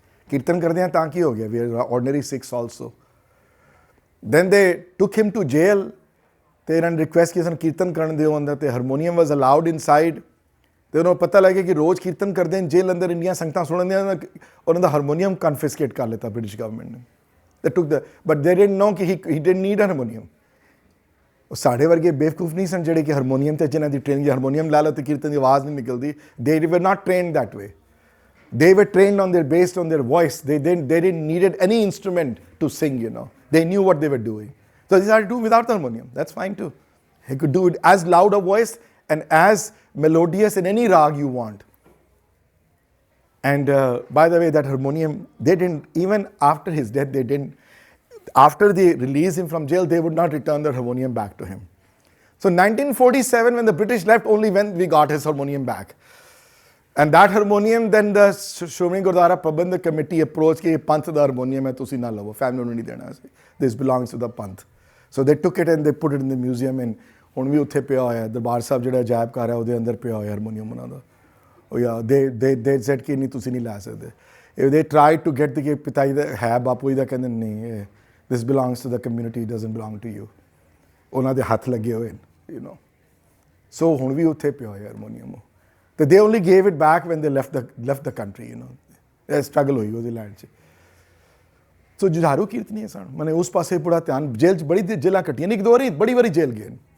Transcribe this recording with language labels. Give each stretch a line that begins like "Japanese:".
Punjabi: ਕੀਰਤਨ ਕਰਦੇ ਹਾਂ ਤਾਂ ਕੀ ਹੋ ਗਿਆ,
English: We are ordinary Sikhs also. Then they took him to jail,
Punjabi: ਤੇ ਇਹਨਾਂ ਨੇ ਰਿਕੁਐਸਟ ਕੀਤੀ ਸਾਨੂੰ ਕੀਰਤਨ ਕਰਨ ਦਿਓ ਅੰਦਰ, ਤੇ
English: Harmonium was allowed inside.
Punjabi: ਤੇ ਉਹਨਾਂ ਨੂੰ ਪਤਾ ਲੱਗਿਆ ਕਿ ਰੋਜ਼ ਕੀਰਤਨ ਕਰਦੇ ਨੇ ਜੇਲ੍ਹ ਅੰਦਰ, ਇੰਡੀਆਂ ਸੰਗਤਾਂ ਸੁਣਨ ਦੀਆਂ, ਉਹਨਾਂ ਦਾ ਹਾਰਮੋਨੀਅਮ ਕਨਫਿਸਕੇਟ ਕਰ ਲਿੱਤਾ ਬ੍ਰਿਟਿਸ਼ ਗਵਰਨਮੈਂਟ ਨੇ.
English: They took but they didn't know ਕਿ he didn't need a harmonium.
Punjabi: ਉਹ ਸਾਡੇ ਵਰਗੇ ਬੇਵਕੂਫ ਨਹੀਂ ਸਨ ਜਿਹੜੇ ਕਿ ਹਾਰਮੋਨੀਅਮ ਤੇ ਜਿਨ੍ਹਾਂ ਦੀ ਟ੍ਰੇਨਿੰਗ, ਹਾਰਮੋਨੀਅਮ ਲਾ ਲਓ ਤੇ ਕੀਰਤਨ ਦੀ ਆਵਾਜ਼ ਨਹੀਂ ਨਿਕਲਦੀ.
English: They were not trained that way. They were trained based on their voice. They didn't needed any instrument to sing, you know. They knew what they were doing. So they started to do without the harmonium. That's fine too. He could do it as loud a voice and as melodious in any rag you want. And by the way, that harmonium, they didn't, even after his death, they didn't, after they released him from jail, they would not return the harmonium back to him. So 1947, when the British left, only when we got his harmonium back. And that harmonium, then the Shromani Gurdwara Prabandhak Committee approached
Punjabi: कि पंथ दा harmonium है, तुसी ना लवो, family ਨੂੰ ਨਹੀਂ ਦੇਣਾ ਸੀ.
English: This belongs to the panth. So they took it and they put it in the museum, and
Punjabi: ਹੁਣ ਵੀ ਉੱਥੇ ਪਿਆ ਹੋਇਆ ਦਰਬਾਰ ਸਾਹਿਬ ਜਿਹੜਾ ਅਜਾਇਬ ਘਰ ਹੈ ਉਹਦੇ ਅੰਦਰ ਪਿਆ ਹੋਇਆ ਹਾਰਮੋਨੀਅਮ ਉਹਨਾਂ ਦਾ.
English: Oh yeah, they said
Punjabi: ਕਿ ਨਹੀਂ ਤੁਸੀਂ ਨਹੀਂ ਲੈ ਸਕਦੇ.
English: If they tried to get the
Punjabi: ਪਿਤਾ ਜੀ ਦਾ ਹੈ, ਬਾਪੂ ਜੀ ਦਾ, ਕਹਿੰਦੇ ਨਹੀਂ,
English: this belongs to the community, it doesn't belong to you.
Punjabi: ਉਹਨਾਂ ਦੇ ਹੱਥ ਲੱਗੇ ਹੋਏ, you know. So ਹੁਣ ਵੀ ਉੱਥੇ ਪਿਆ ਹੋਇਆ ਹਾਰਮੋਨੀਅਮ.
English: ਤੇ they only gave it back when they left the country, you know.
Punjabi: ਇਹ ਸਟਰਗਲ ਹੋਈ ਉਹਦੇ ਲੈਂਡ 'ਚ. ਸੋ ਜੁਝਾਰੂ ਕੀਰਤਨੀਏ ਸਨ, ਮਨੇ ਉਸ ਪਾਸੇ ਬੜਾ ਧਿਆਨ. ਜੇਲ੍ਹ 'ਚ ਬੜੀ ਜੇਲ੍ਹਾਂ ਕੱਟੀਆਂ ਨੇ, ਇੱਕ ਦੋ ਵਾਰੀ ਬੜੀ ਵਾਰੀ ਜੇਲ੍ਹ ਗਏ.